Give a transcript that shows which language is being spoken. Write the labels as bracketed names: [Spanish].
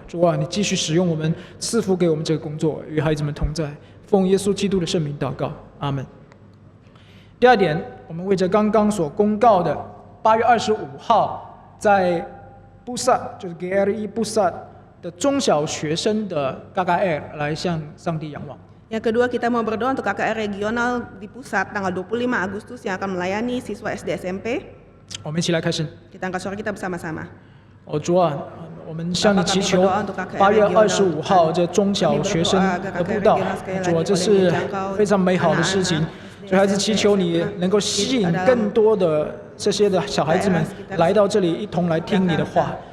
[Chinese] 主啊，你继续使用我们，赐福给我们这个工作，与孩子们同在。奉耶稣基督的圣名祷告，阿们。第二点，我们为着刚刚所公告的8月25号在布萨，就是 GRI 布萨的中小学生的 KKR 来向上帝仰望。 [Indonesian] Yang kedua, kita mau berdoa untuk KKR regional di pusat tanggal 25 Agustus yang akan melayani siswa SD SMP. [Chinese] 我们一起来开始。 [Indonesian] Kita angkat suara kita bersama-sama. [Chinese] 主啊，我们向你祈求8月25号这中小学生的布道，主啊，这是非常美好的事情。所以还是祈求你能够吸引更多的这些的小孩子们来到这里，一同来听你的话。